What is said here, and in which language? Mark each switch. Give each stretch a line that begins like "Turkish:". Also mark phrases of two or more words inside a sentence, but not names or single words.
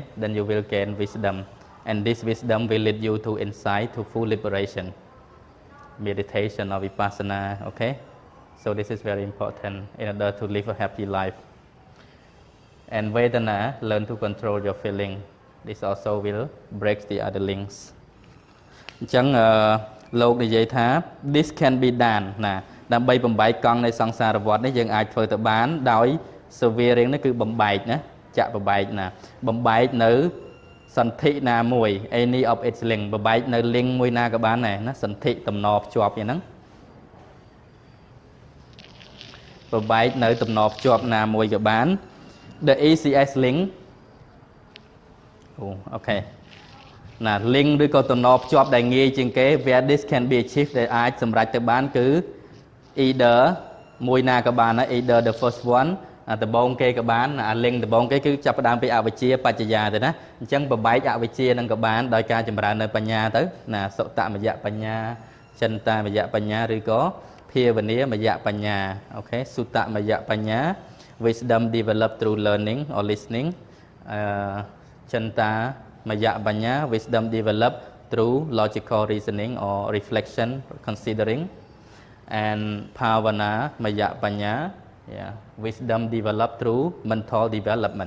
English: Then you will gain wisdom. And this wisdom will lead you to insight, to full liberation. Meditation or vipassana, okay? So this is very important in order to live a happy life. And Vedana, learn to control your feeling. This also will break the other links.
Khmer: អញ្ចឹងលោកនិយាយថា
English: this can be done
Khmer: ណាដើម្បីបំបែកកង់នៃសង្សារវដ្តនេះយើងអាចធ្វើទៅបានដោយ severing នេះគឺបំបែកណាចាក់បំបែកណាបំបែកនៅសន្ធិណាមួយ
English: any of its link
Khmer: បំបែកនៅ link មួយណាក៏បានដែរណាសន្ធិតំណភ្ជាប់យ៉ាងហ្នឹង បំបែកនៅតំណភ្ជាប់ណាមួយក៏បាន
English: the easiest link
Khmer: អូខេ ណា link ឬក៏តំណភ្ជាប់ដែលងាយជាងគេ
English: where this can be achieved
Khmer: ដែលអាច សម្រេចទៅបានគឺ either មួយណាក៏បានដែរ
English: either the first one
Khmer: ដំបូងគេក៏បានអា link ដំបូងគេគឺចាប់ផ្ដើមពី អវិជ្ជាបច្ចយាទៅណាអញ្ចឹងបបែកអវិជ្ជានឹងក៏បានដោយការចម្រើននៅបញ្ញាទៅណាសុតមយៈបញ្ញាចិន្តាមយៈបញ្ញាឬក៏ភាវនាមយៈបញ្ញាអូខេសុតមយៈបញ្ញា
English: wisdom developed through learning or listening ចិន្តា Maya Banya, wisdom developed through logical reasoning or reflection, considering, and Pavana Maya Banya, yeah, wisdom developed through mental development.